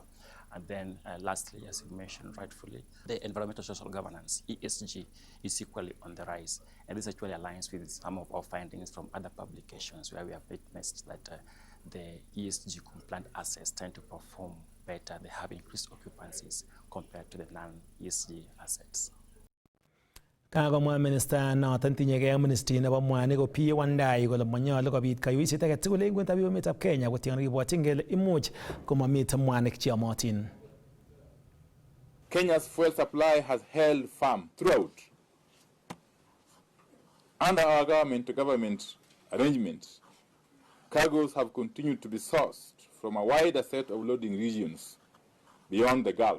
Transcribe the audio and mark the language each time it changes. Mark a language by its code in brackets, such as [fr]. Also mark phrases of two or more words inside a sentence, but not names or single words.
[en] And then lastly, as you mentioned rightfully, the environmental social governance, ESG, is equally on the rise. And this actually aligns with some of our findings from other publications where we have witnessed that the ESG compliant assets tend to perform better. They have increased occupancies compared to the non-ESG assets. [kln] Kagomwa minister noton tinyegei ministry nebo mwanik Opiyo Wandayi kole manyolu kobit kayuiset age tugul eng kwenutab emetab Kenya kotieng'e kibwotyin kele imuch komamite mwanik cheyomotin. [en] Kenya's fuel supply has held firm throughout. Under our government-to-government arrangements, cargoes have continued to be sourced from a wider set of loading regions beyond the Gulf.